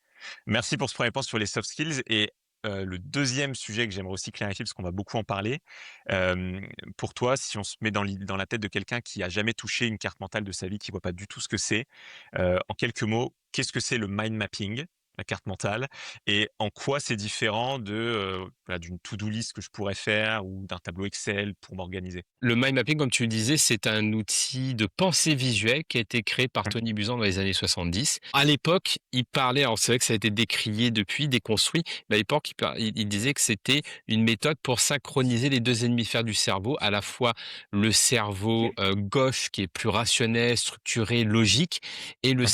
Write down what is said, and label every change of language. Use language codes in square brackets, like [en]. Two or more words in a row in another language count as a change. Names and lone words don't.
[fr] Merci pour ce premier point sur les [en] soft skills [fr] et le deuxième sujet que j'aimerais aussi clarifier, parce qu'on va beaucoup en parler, pour toi, si on se met dans la tête de quelqu'un qui a jamais touché une carte mentale de sa vie, qui voit pas du tout ce que c'est, en quelques mots, qu'est-ce que c'est le [en] mind mapping, [fr] la carte mentale? Et en quoi c'est différent voilà, d'une [en] to-do list [fr] que je pourrais faire ou d'un tableau Excel pour m'organiser? Le [en] mind mapping, [fr] comme tu le disais, c'est un outil de pensée visuelle qui a été créé par Mmh. Tony Buzan dans les années 70. À l'époque, il parlait, alors c'est vrai que ça a été décrié depuis, déconstruit, mais à l'époque, il disait que c'était une méthode pour synchroniser les deux hémisphères du cerveau, à la fois le cerveau gauche qui est plus rationnel, structuré, logique, et le